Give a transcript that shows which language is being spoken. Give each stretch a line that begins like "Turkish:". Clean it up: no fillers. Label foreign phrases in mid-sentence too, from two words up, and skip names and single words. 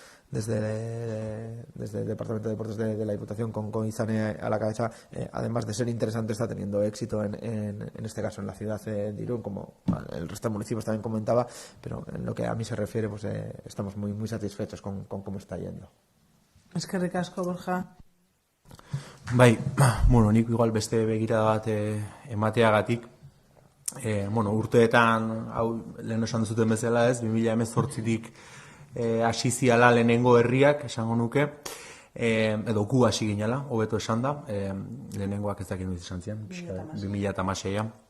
Spanish: el Departamento de Deportes de la Diputación con Izane a la cabeza, además de ser interesante, está teniendo éxito en este caso en la ciudad de Irún, como el resto de municipios también comentaba, pero en lo que a mí se refiere estamos muy satisfechos con cómo está yendo.
Basque: Eskerrik asko, Borja. Bai, nik igual beste begirada bat emateagatik, urteetan, hau lehen esan duzuten bezala ez, 2018tik hasi ziala lehenengo herriak, esango nuke, edo gu hasi ginela, hobeto esan da, lehenengoak ez dakit noiz esan zian, 2016.